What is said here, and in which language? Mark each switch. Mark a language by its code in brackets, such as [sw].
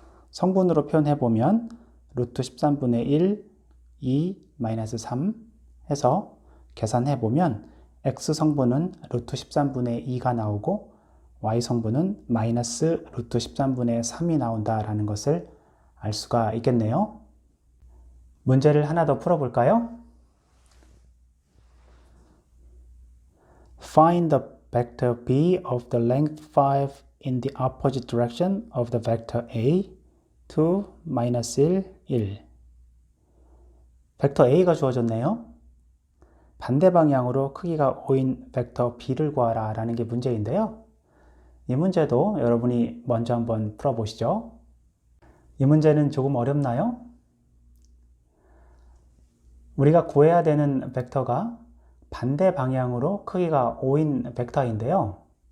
[ko] 성분으로 표현해보면 루트 13분의 1, 2, 마이너스 3 해서 계산해보면 x 성분은 루트 13분의 2가 나오고 y 성분은 마이너스 루트 13분의 3이 나온다라는 것을 알 수가 있겠네요. 문제를 하나 더 풀어볼까요? [en] Find the vector b of the length 5 in the opposite direction of the vector a, 2, -1, 1. [ko] 벡터 a가 주어졌네요. 반대 방향으로 크기가 5인 벡터 b를 구하라 라는 게 문제인데요. 이 문제도 여러분이 먼저 한번 풀어보시죠. 이 문제는 조금 어렵나요? 우리가 구해야 되는 벡터가 반대 방향으로 크기가 5인 벡터인데요.